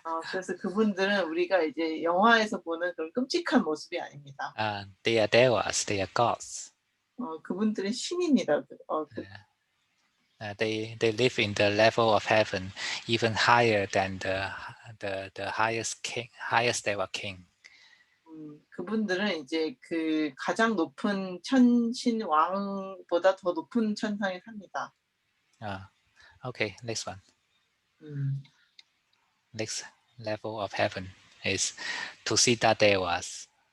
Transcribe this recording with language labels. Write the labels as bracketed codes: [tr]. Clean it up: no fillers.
[ko] 그래서 그분들은 우리가 이제 영화에서 보는 그런 끔찍한 모습이 아닙니다. [en] They are devas, they are gods. [ko] 그분들은 신입니다. [en] They live in the level of heaven even higher than the highest king, highest ever king. [ko] 그분들은 이제 그 가장 높은 천신 왕보다 더 높은 천상에 삽니다. [en] Okay, next one. 음, Next level of heaven is Tusita Devas.